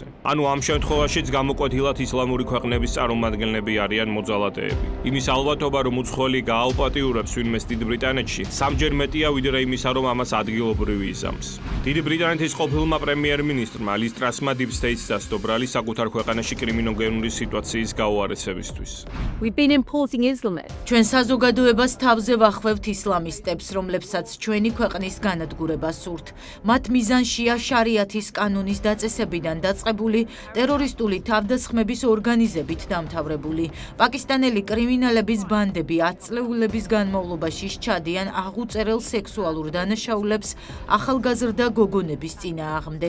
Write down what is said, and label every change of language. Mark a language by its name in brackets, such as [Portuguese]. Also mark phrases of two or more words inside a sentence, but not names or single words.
[Georgian] ანუ ამ შემთხვევაშიც გამოკვეთილად ისლამური ქვეყნების წარმომადგენლები არიან მოძალადეები. იმის ალბათობა რომ უცხოელი გააუპატიურებს ვინმეს დიდ ბრიტანეთში, სამჯერ მეტია ვიდრე იმისა რომ ამას ადგილობრივი იზამს. დიდი ბრიტანეთის ყოფილმა პრემიერ-მინისტრმა ლის ტრასმა [English] Deep State- [Georgian] ს დასდო ბრალი საკუთარ ქვეყანაში კრიმინოგენური სიტუაციის გაუარესებისთვის. [English] We've been importing Islamists. [Georgian] ჩვენ საზოგადოებას თავზე ვახვევთ ისლამისტებს, რომლებსაც ჩვენი ქვეყნის განადგურება სურთ. მათ მიზანშია შარიათის კანონის დაწესებიდან დაწყებული ტერორისტული თავდასხმების ორგანიზებით დამთავრებული. პაკისტანელი კრიმინალების ბანდები 10 წლეულების განმავლობაში სჩადიან აღუწერელ სექსუალურ დანაშაულებს ახალგაზრდა გოგონების წინააღმდეგ.